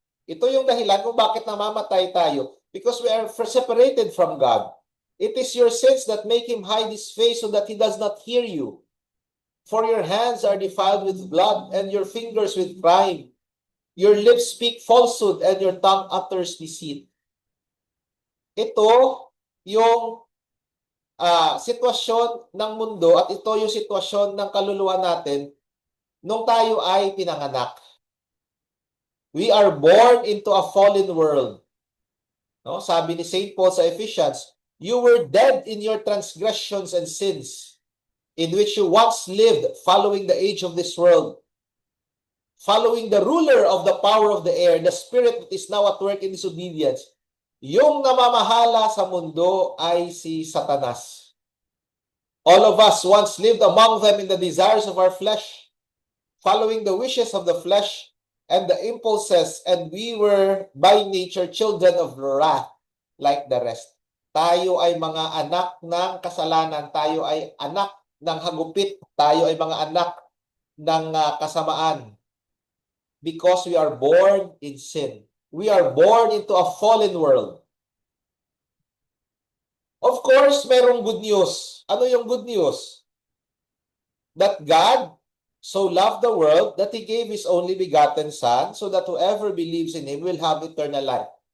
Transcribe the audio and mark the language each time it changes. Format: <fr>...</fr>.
<tl>Ito yung dahilan kung bakit namamatay tayo.</tl> <en>Because we are separated from God. It is your sins that make him hide his face so that he does not hear you. For your hands are defiled with blood and your fingers with crime. Your lips speak falsehood and your tongue utters deceit.</en> <tl>Ito yung sitwasyon ng mundo at ito yung sitwasyon ng kaluluwa natin nung tayo ay pinanganak.</tl> <en>We are born into a fallen world. No?</en> <tl>Sabi ni</tl> <en>St. Paul sa Ephesians, you were dead in your transgressions and sins, in which you once lived following the age of this world, following the ruler of the power of the air, the spirit that is now at work in disobedience.</en> <tl>Yung namamahala sa mundo ay si Satanas.</tl> <en>All of us once lived among them in the desires of our flesh, following the wishes of the flesh and the impulses, and we were by nature children of wrath like the rest.</en> <tl>Tayo ay mga anak ng kasalanan, tayo ay anak ng hagupit, tayo ay mga anak ng kasamaan.</tl> <en>Because we are born in sin. We are born into a fallen world. Of course,</en> <tl>merong</tl> <en>good news.</en> <tl>Ano yung</tl> <en>good news? That God so loved the world that he gave his only begotten Son so that whoever believes in him will have eternal life.</en>